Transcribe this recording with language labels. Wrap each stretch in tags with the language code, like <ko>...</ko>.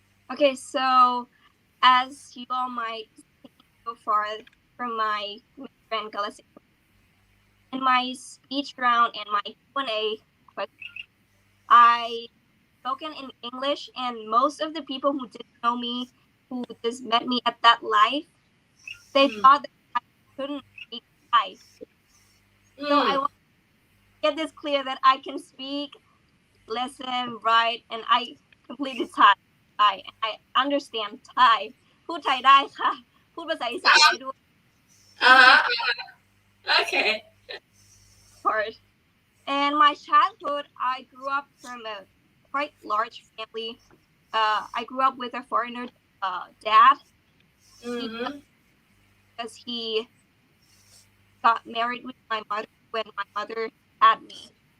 <en>Okay, so as you all might see so far from my Grand Kalasin, in my speech round and my Q&A question, I spoken in English, and most of the people who didn't know me, who just met me at that life, they Mm. thought that I couldn't speak Thai. So I Mm. want to get this clear that I can speak, listen, write, and I completely Thai. I understand Thai</en> <th>พูดไทยได้ค่ะพูดภาษาอีสานได้ด้วย Uh-huh. Okay.</th> <en>part. And my childhood, I grew up from a quite large family. I grew up with a foreigner dad. Mm-hmm. Because he got married with my mother when my mother had me.</en>